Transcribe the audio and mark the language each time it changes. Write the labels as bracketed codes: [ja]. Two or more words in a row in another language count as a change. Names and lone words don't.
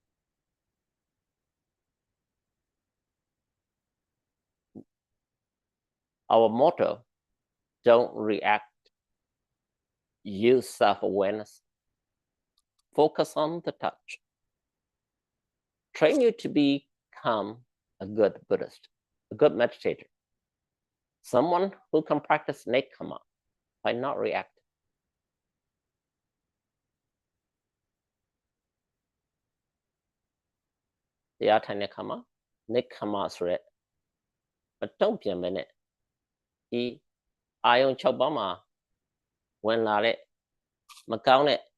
[en] Our motto, don't react, use self-awareness. Focus on the touch. Train you to become a good Buddhist, a good meditator. Someone who can practice nekama by not reacting. [my] တရားထိုင်တဲ့အခါမှာ nekama ဆိုတဲ့မတုံ့ပြန်မနဲ့ဒီအာယုံ6ပါးမှာဝင်လာတဲ့မကောင်းတဲ့